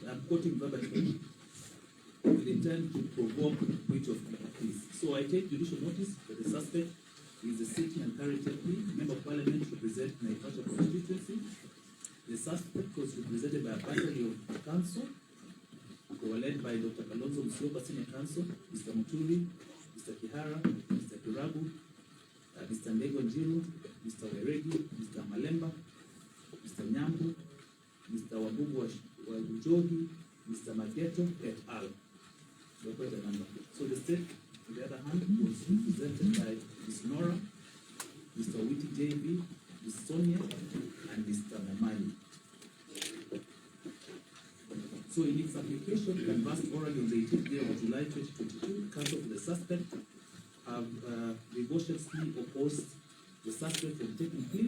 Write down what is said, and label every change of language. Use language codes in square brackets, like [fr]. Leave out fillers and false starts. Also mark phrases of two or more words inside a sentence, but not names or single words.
[en] I'm quoting verbatim with intent to provoke breach of peace. So I take judicial notice that the suspect is a sitting and current member of parliament representing Naivasha constituency. The suspect was represented by a battery of council who were led by Dr. Kalonzo Musyoka, Senior Counsel, Mr. Muturi, Mr. Kihara, Mr. Kiragu, Mr. Ndego Njiru, Mr. Weregi, Mr. Malemba, Mr. Nyambu, Mr. Wabugu Wabujogi, Mr. Mageto, et al. So quite a number. So the state, on the other hand, was represented by Ms. Nora, Mr. Witi JB, Ms. Sonia, and Mr. Mamani. So in its application, canvassed orally on the 18th day of July 2022, counsel for the suspect have vigorously opposed the suspect from taking plea.